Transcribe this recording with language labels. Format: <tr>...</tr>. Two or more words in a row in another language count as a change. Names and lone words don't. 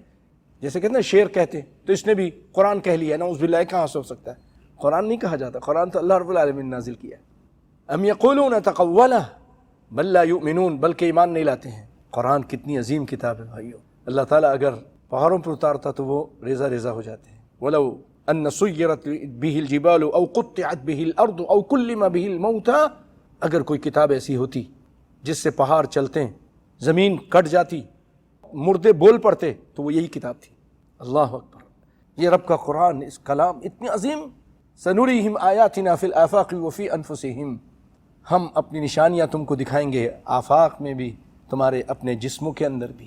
<ur>جیسے کہتے ہیں شعر کہتے ہیں تو اس نے بھی قرآن کہہ لیا ہے،</ur> <ar>نعوذ باللہ،</ar> <ur>کہاں سے ہو سکتا ہے؟ قرآن نہیں کہا جاتا، قرآن تو اللہ</ur> <ar>رب العالمین</ar> <ur>نے نازل کیا ہے۔</ur> <ar>ام یقولون تقولہ بل لا یؤمنون،</ar> <ur>بلکہ ایمان نہیں لاتے ہیں۔ قرآن کتنی عظیم کتاب ہے بھائیو، اللہ تعالیٰ اگر پہاڑوں پر اتارتا تو وہ ریزہ ریزہ ہو جاتے ہیں۔</ur> <ar>وَلَوْ ان سیرت به الجبال او قطعت به الارض او کلم به الموتى،</ar> <ur>اگر کوئی کتاب ایسی ہوتی جس سے پہاڑ چلتے، زمین کٹ جاتی، مردے بول پڑتے، تو وہ یہی کتاب تھی۔</ur> <ar>اللہ اکبر،</ar> <ur>یہ رب کا قرآن، اس کلام اتنی عظیم،</ur> <ar>سنریہم آیاتنا فی الآفاق وفی انفسہم،</ar> <ur>ہم اپنی نشانیاں تم کو دکھائیں گے آفاق میں بھی، تمہارے اپنے جسموں کے اندر بھی۔</ur>